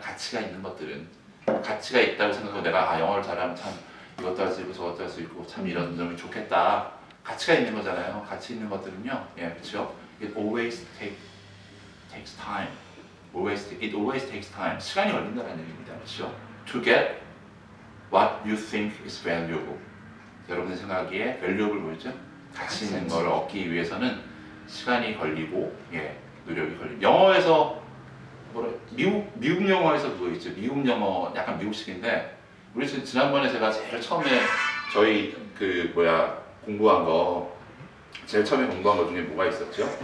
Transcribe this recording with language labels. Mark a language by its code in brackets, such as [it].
[ko] 가치가 있는 것들은 가치가 있다고 생각하고 내가 영어를 잘하면 참 이것도 할 수 있고 저것도 할 수 있고 참 이런 점이 좋겠다. 가치가 있는 거잖아요. 가치 있는 것들은요. 그렇죠? [en] It always takes time. It always takes time. [ko] 시간이 걸린다는 얘기입니다. 그렇죠? [en] To get what you think is valuable. [ko] 여러분의 생각에 valuable 뭐였죠? 가치 있는 걸 얻기 위해서는 시간이 걸리고 노력이 걸리고 영어에서 미국 영어에서 그거 있죠. 미국 영어 약간 미국식인데 우리 지난번에 제가 제일 처음에 저희 공부한 거 제일 처음에 공부한 거 중에 뭐가 있었죠?